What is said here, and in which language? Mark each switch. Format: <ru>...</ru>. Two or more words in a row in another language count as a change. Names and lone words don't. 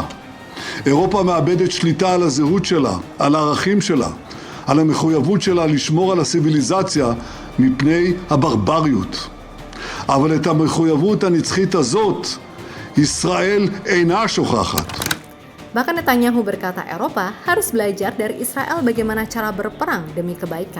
<he>אירופה מאבדת שליטה על הזהות שלה, על הערכים שלה, על המחויבות שלה לשמור על הסיביליזציה מפני הברבריות. אבל את המחויבות הנצחית הזאת, ישראל אינה שוכחת.</he> <id>Bahkan Netanyahu berkata Eropa harus belajar dari Israel bagaimana cara berperang demi kebaikan.</id>